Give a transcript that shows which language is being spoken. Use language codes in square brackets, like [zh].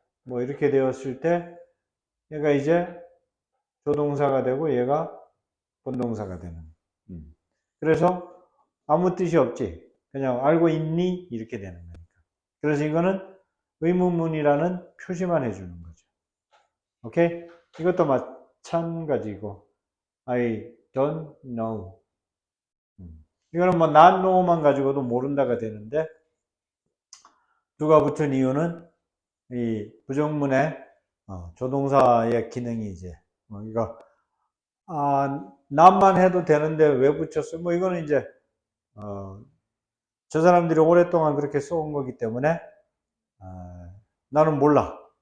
[ko] 뭐 이렇게 되었을 때 얘가 이제 조동사가 되고 얘가 본동사가 되는. 그래서 아무 뜻이 없지. 그냥 알고 있니? 이렇게 되는 거니까. 그래서 이거는 의문문이라는 표시만 해주는 거죠. 오케이? 이것도 마찬가지고 [en] I don't know. [ko] 이거는 뭐 not know만 가지고도 모른다가 되는데, 두가 붙은 이유는 이 부정문의 조동사의 기능이 이제 이거 not만 해도 되는데 왜 붙였어? 뭐 이거는 이제 저 사람들이 오랫동안 그렇게 써온 거기 때문에 나는 몰라.